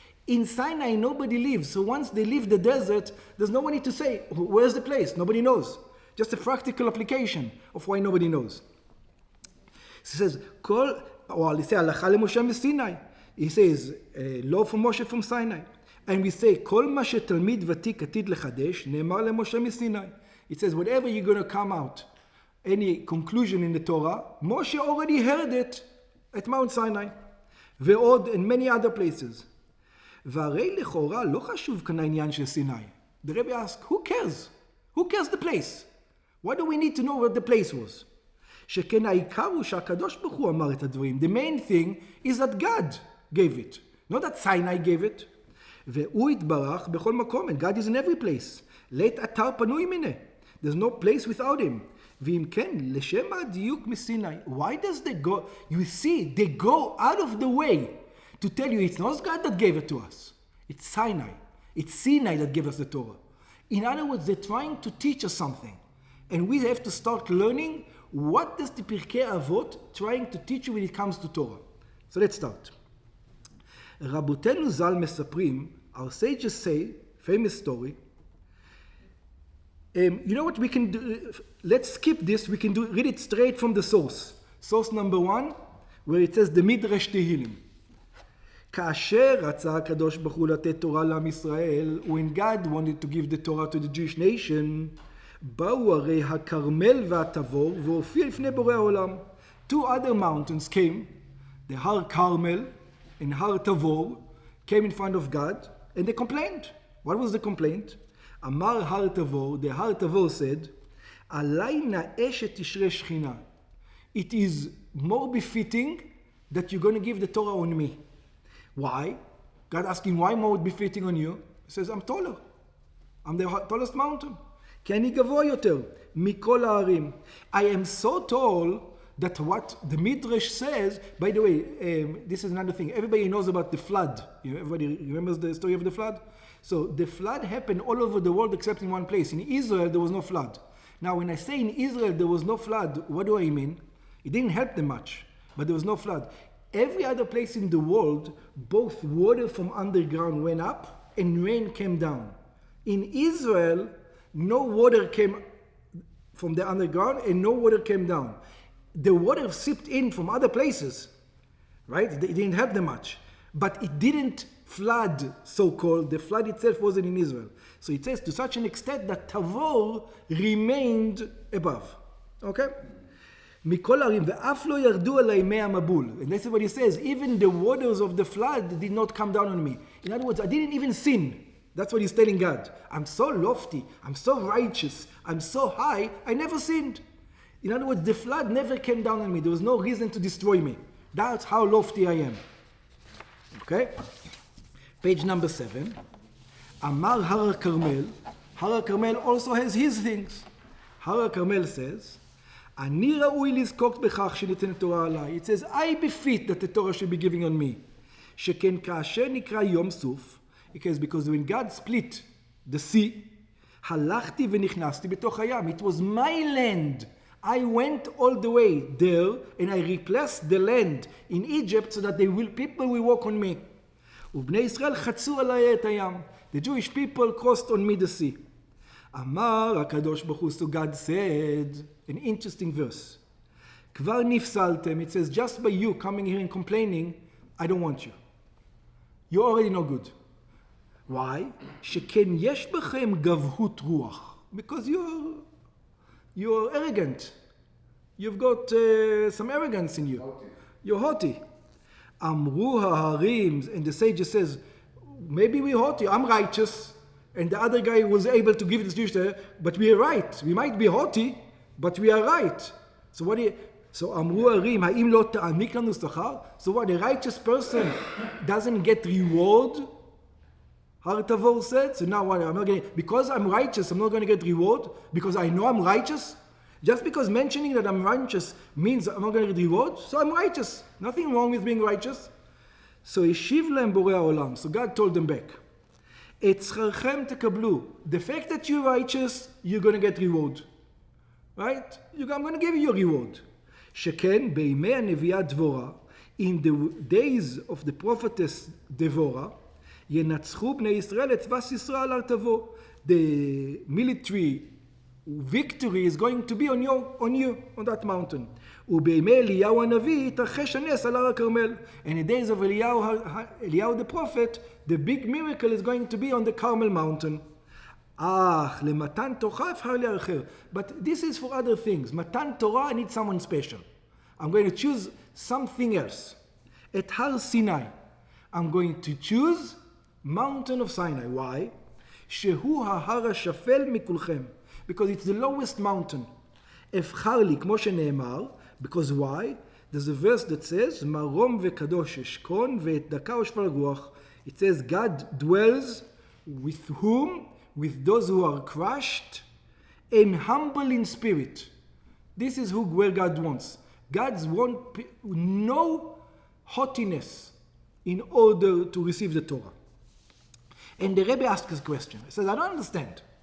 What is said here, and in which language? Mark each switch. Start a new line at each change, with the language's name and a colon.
English: In Sinai, nobody lives. So once they leave the desert, there's nobody to say, where's the place? Nobody knows. Just a practical application of why nobody knows. He says, he says, law from Moshe from Sinai. And we say,
Hebrew: כל מה שתלמיד ותיק עתיד לחדש, נאמר למשה מסיני.
English: It says, whatever you're going to come out, any conclusion in the Torah, Moshe already heard it at Mount Sinai,
Hebrew: ועוד,
English: and many other places.
Hebrew: והרי לכאורה לא חשוב כאן העניין של סיני.
English: The Rebbe asked, who cares? Who cares the place? Why do we need to know what the place was?
Hebrew: שכן העיקר הוא שהקדוש ברוך הוא אמר את הדברים.
English: The main thing is that God gave it. Not that Sinai gave it.
Hebrew: והוא התברך בכל מקום,
English: and God is in every place.
Hebrew: לית אתר פנוי מנה.
English: There's no place without him.
Hebrew: ואם כן, לשם הדיוק מסיני.
English: Why does they go? You see, they go out of the way to tell you it's not God that gave it to us. It's Sinai. It's Sinai that gave us the Torah. In other words, they're trying to teach us something. And we have to start learning what does the Pirkei Avot trying to teach you when it comes to Torah. So let's start.
Hebrew: רבותינו ז"ל מספרים,
English: our sages say, famous story, you know what we can do? Let's skip this. We can read it straight from the source. Source number 1, where it says the Midrash Tehillim.
Hebrew: כאשר רצה הקדוש ברוך הוא לתת תורה לעם ישראל,
English: when God wanted to give the Torah to the Jewish nation,
Hebrew: באו הרי הכרמל והתבור והופיע לפני בורא העולם.
English: 2 other mountains came, the Har Carmel and Har Tavor came in front of God and they complained. What was the complaint? Amar Har Tavor, the Har Tavor said,
Hebrew: עלי נאה שתשרה שכינה.
English: It is more befitting that you're going to give the Torah on me. Why? God asking, why more befitting on you? He says, I'm taller. I'm the tallest mountain.
Hebrew: כי אני גבוה יותר מכל הערים.
English: I am so tall that what the Midrash says, by the way, this is another thing. Everybody knows about the flood. Everybody remembers the story of the flood? So the flood happened all over the world except in one place. In Israel, there was no flood. Now, when I say in Israel there was no flood, what do I mean? It didn't help them much, but there was no flood. Every other place in the world, both water from underground went up and rain came down. In Israel, no water came from the underground and no water came down. The water seeped in from other places, right? It didn't help them much. But it didn't flood, so-called. The flood itself wasn't in Israel. So it says to such an extent that Tavor remained above. Okay?
Hebrew: מכל הערים, ואף לא ירדו עלי מי המבול.
English: And this is what he says, even the waters of the flood did not come down on me. In other words, I didn't even sin. That's what he's telling God. I'm so lofty, I'm so righteous, I'm so high, I never sinned. In other words, the flood never came down on me. There was no reason to destroy me. That's how lofty I am. Okay? Page number 7.
Hebrew: Amar Har Carmel.
English: Har Carmel also has his things. Har Carmel says,
Hebrew: אני ראוי לזקוק בכך שניתנת תורה עליי.
English: It says, I befit that the Torah should be given on me.
Hebrew: שכן כאשר נקרא יום סוף,
English: because when God split the sea,
Hebrew: הלכתי ונכנסתי בתוך הים.
English: It was my land. I went all the way there and I replaced the land in Egypt so that people will walk on me.
Hebrew: ובני ישראל חצו עליי את הים.
English: The Jewish people crossed on me the sea.
Hebrew: אמר הקדוש ברוך הוא,
English: so God said, an interesting verse.
Hebrew: כבר נפסלתם,
English: it says, just by you coming here and complaining, I don't want you. You're already no good. Why?
Hebrew: שכן יש בכם גבהות רוח.
English: Because you're arrogant. You've got some arrogance in you. You're haughty.
Hebrew: אמרו ההרים,
English: and the sage says, maybe we're haughty, I'm righteous. And the other guy was able to give this Jewish there, but we are right. We might be haughty, but we are right.
Hebrew: So אמרו ההרים, האם לא תעניק לנו שכר?
English: So what, a righteous person doesn't get reward? Har Tavor said. So now what? Because I'm righteous, I'm not going to get reward? Because I know I'm righteous? Just because mentioning that I'm righteous means I'm not going to get reward? So I'm righteous. Nothing wrong with being righteous.
Hebrew: So השיב להם בורא העולם.
English: So God told them back.
Hebrew: את שכרכם תקבלו.
English: The fact that you're righteous, you're going to get reward. Right? I'm going to give you a reward.
Hebrew: שכן בימי הנביאה דבורה,
English: in the days of the prophetess Devorah,
Hebrew: ינצחו בני ישראל את צבא סיסרא על הר תבור.
English: The military victory is going to be on you, on that mountain.
Hebrew: ובימי אליהו הנביא יתרחש הנס על הר הכרמל.
English: And in the days of Eliyahu the prophet, the big miracle is going to be on the Carmel mountain.
Hebrew: אך למתן תורה אבחר לי אחר.
English: But this is for other things. מתן תורה, I need someone special. I'm going to choose something else.
Hebrew: את הר סיני.
English: I'm going to choose mountain of Sinai. Why?
Hebrew: שהוא ההר השפל מכולכם.
English: Because it's the lowest mountain.
Hebrew: אבחר לי, כמו שנאמר,
English: because why? There's a verse that says,
Hebrew: מרום וקדוש אשכון ואת דקה ושפל רוח.
English: It says, God dwells with whom? With those who are crushed and humble in spirit. This is where God wants. God's want no haughtiness, in order to receive the Torah. And the Rebbe asks a question. He says, I don't understand.